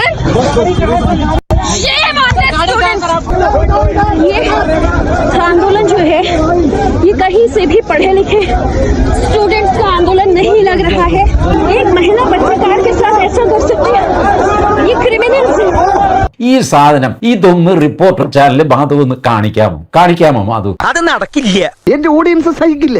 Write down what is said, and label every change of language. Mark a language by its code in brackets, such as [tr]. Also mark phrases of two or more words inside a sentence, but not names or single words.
[hi] ये आंदोलन जो है ये कहीं से भी पढ़े लिखे स्टूडेंट्स का आंदोलन नहीं लग रहा है. एक महिला पत्रकार के साथ ऐसा कर सकती है, ये क्रिमिनल्स है. [ml] ഈ സാധനം ഇതൊന്ന് റിപ്പോർട്ടർ ചാനലിൽ മാധു ഒന്ന് കാണിക്കാമോ മാധു? അത് നടക്കില്ല, എന്റെ ഓഡിയൻസ് സഹിക്കില്ല.